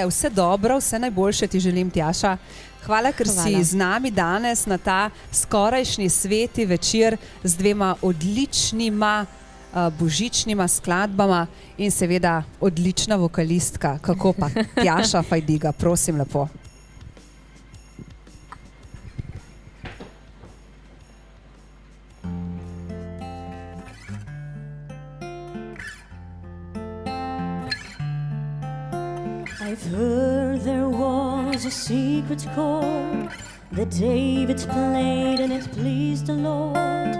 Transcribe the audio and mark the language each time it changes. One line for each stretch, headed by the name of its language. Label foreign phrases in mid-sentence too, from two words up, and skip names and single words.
Slovenian: Vse dobro, vse najboljše ti želim, Tjaša. Hvala, ker si z nami danes na ta skorajšnji sveti večer z 2 odličnima božičnima skladbama in seveda odlična vokalistka. Kako pa? Tjaša Fajdiga, prosim lepo.
English: I've heard there was a secret chord that David played and it pleased the Lord.